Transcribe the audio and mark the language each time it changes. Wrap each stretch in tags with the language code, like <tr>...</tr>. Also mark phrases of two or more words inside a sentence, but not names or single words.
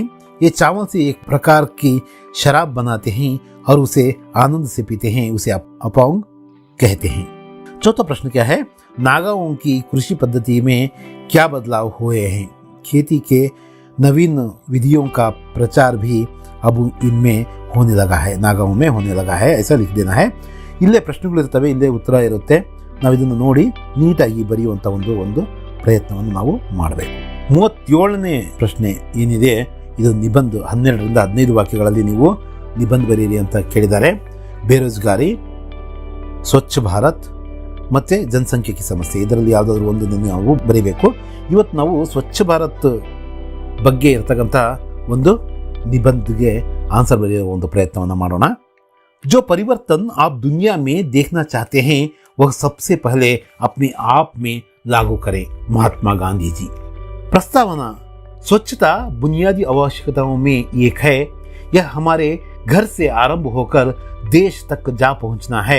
<hi>ये चावल से एक प्रकार की शराब बनाते हैं और उसे आनंद से पीते हैं, उसे अपाउंग कहते हैं. चौथा प्रश्न क्या है, नागाओं की कृषि पद्धति में क्या बदलाव हुए हैं. खेती के नवीन विधियों का प्रचार भी अब इनमें होने लगा है, नागाओं में होने लगा है, ऐसा लिख देना है.</hi> <kn>ಇಲ್ಲೇ ಪ್ರಶ್ನೆಗಳಿರ್ತವೆ, ಇಲ್ಲೇ ಉತ್ತರ ಇರುತ್ತೆ. ನಾವು ಇದನ್ನು ನೋಡಿ ನೀಟಾಗಿ ಬರೆಯುವಂಥ ಒಂದು ಪ್ರಯತ್ನವನ್ನು ನಾವು ಮಾಡಬೇಕು. 37ನೇ ಪ್ರಶ್ನೆ ಏನಿದೆ, ಇದು ನಿಬಂಧ 12ರಿಂದ 15 ವಾಕ್ಯಗಳಲ್ಲಿ ನೀವು ನಿಬಂಧ ಬರೀರಿ ಅಂತ ಕೇಳಿದ್ದಾರೆ. ಬೇರೋಜ್ಗಾರಿ, ಸ್ವಚ್ಛ ಭಾರತ್ ಮತ್ತು ಜನಸಂಖ್ಯೆಗೆ ಸಮಸ್ಯೆ, ಇದರಲ್ಲಿ ಯಾವುದಾದ್ರೂ ಒಂದನ್ನು ನಾವು ಬರೀಬೇಕು. ಇವತ್ತು ನಾವು ಸ್ವಚ್ಛ ಭಾರತ್ ಬಗ್ಗೆ ಇರ್ತಕ್ಕಂಥ ಒಂದು ನಿಬಂಧಗೆ ಆನ್ಸರ್ ಬರೆಯುವ ಒಂದು ಪ್ರಯತ್ನವನ್ನು ಮಾಡೋಣ.</kn> <hi>जो परिवर्तन आप दुनिया में देखना चाहते हैं वह सबसे पहले अपने आप में लागू करें. महात्मा गांधी जी. प्रस्तावना, स्वच्छता बुनियादी आवश्यकताओं में एक है. यह हमारे घर से आरंभ होकर देश तक जा पहुंचना है.</hi>